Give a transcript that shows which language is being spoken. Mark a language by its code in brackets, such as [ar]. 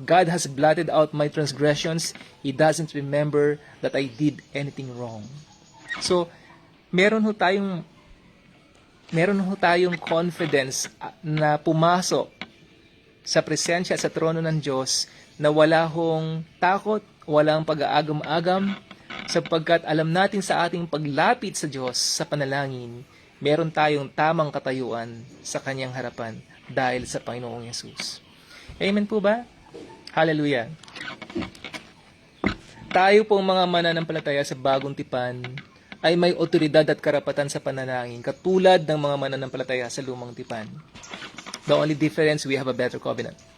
[en] God has blotted out my transgressions. He doesn't remember that I did anything wrong. [tl] So, meron ho tayong confidence na pumasok sa presensya at sa trono ng Diyos na wala hong takot, walang pag-aagam-agam, sapagkat alam natin sa ating paglapit sa Diyos sa panalangin, meron tayong tamang katayuan sa kanyang harapan dahil sa Panginoong Yesus. Amen po ba? Hallelujah. Tayo pong mga mananampalataya sa bagong tipan ay may otoridad at karapatan sa panalangin katulad ng mga mananampalataya sa lumang tipan. [en] The only difference, we have a better covenant.